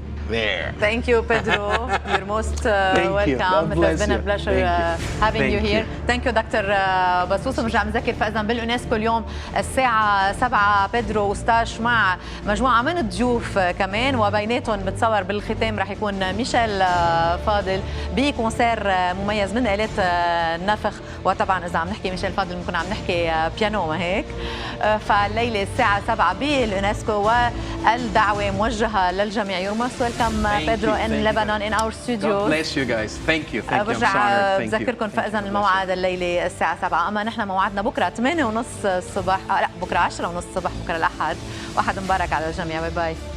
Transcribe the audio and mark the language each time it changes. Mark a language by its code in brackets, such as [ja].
[en] There. Thank you, Pedro. You're most welcome. It has been a pleasure having you here. Thank you, [ar] دكتور بسوس. ونرجع نذكر فإذا باليونسكو اليوم الساعة 7 بيدرو اوستاش مع مجموعة من الضيوف كمان، وبيناتهم بتصور بالختام رح يكون ميشيل فاضل بكونسير مميز من آلات النفخ. وطبعا إذا عم نحكي ميشيل فاضل بنكون عم نحكي بيانو، ما هيك؟ فالليلة الساعة 7 باليونسكو، والدعوة موجهة للجميع. [en] You're most welcome, Pedro, in Lebanon, in our studios. God bless you guys. Thank you. Thank you. I'm so [ar] برجع [en] honored. Thank you. [ar] بذكركم فإذا الموعد الليلة الساعة 7، أما نحن موعدنا بكرة 8:30 الصبح، لا بكرة 10:30 الصبح، بكرة الأحد. واحد مبارك على الجميع. باي باي.